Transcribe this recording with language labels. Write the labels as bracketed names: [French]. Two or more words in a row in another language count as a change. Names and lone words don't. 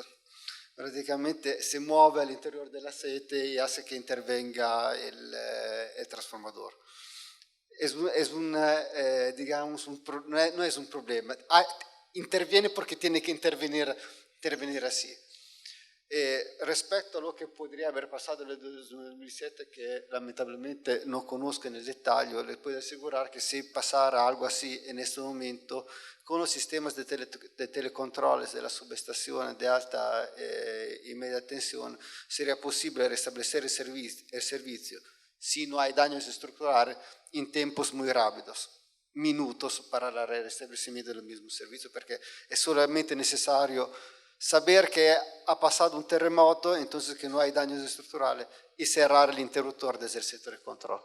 [Spanish] Prácticamente se mueve al interior del aceite y hace que intervenga el transformador. No es un problema. Interviene porque tiene que intervenir así. [Italian] Rispetto a lo che potrebbe aver passato nel 2007, che lamentabilmente non conosco nel dettaglio, [Spanish] le puedo asegurar que si pasara algo así en este momento, con los sistemas de telecontroles de la subestación de alta y media tensión, sería posible restablecer el servicio si no hay daños estructurales en tiempos muy rápidos, minutos para el restablecimiento del mismo servicio, porque es solamente necesario saber que ha pasado un terremoto, entonces que no hay daños estructurales, y cerrar el interruptor desde el centro de control.